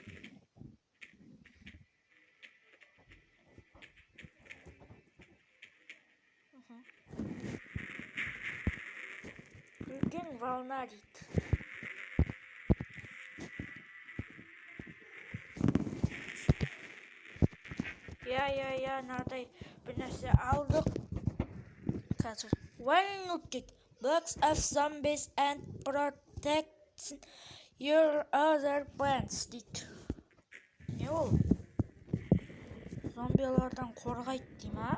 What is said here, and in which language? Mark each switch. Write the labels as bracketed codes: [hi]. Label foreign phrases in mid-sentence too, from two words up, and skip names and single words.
[kk] Үлкен волна дейді. Я мынадай бір нәрсе алдық. Қазір Wildwood дейді. [en] Blocks of zombies and protects your other plants дейді. [kk] Не ол? Зомбилардан қорғайды дей ма?